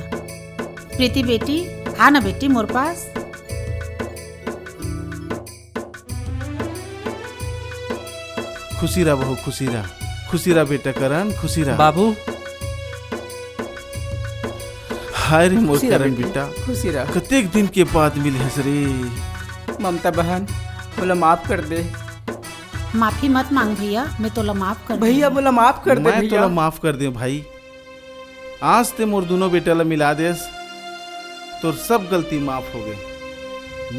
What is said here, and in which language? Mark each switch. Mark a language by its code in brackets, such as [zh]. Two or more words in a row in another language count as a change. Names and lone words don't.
[hne] प्रीति बेटी आ ना बेटी मोर पास। खुशी रहा बहू, खुशी रहा बेटा करण, खुशी रहा बाबू। हाय रे मोर खुशी रहा करण बेटी, बेटा, खुशी रहा। कतेक दिन के बाद मिले हस रे। ममता बहन बोला माफ कर दे। माफी मत मांग भैया, मैं तोला माफ कर भैया बोला माफ कर दे मैं भैया। तोला माफ कर दे भाई। आज ते मोर दोनों बेटा ला मिला देस, तो सब गलती माफ हो गए।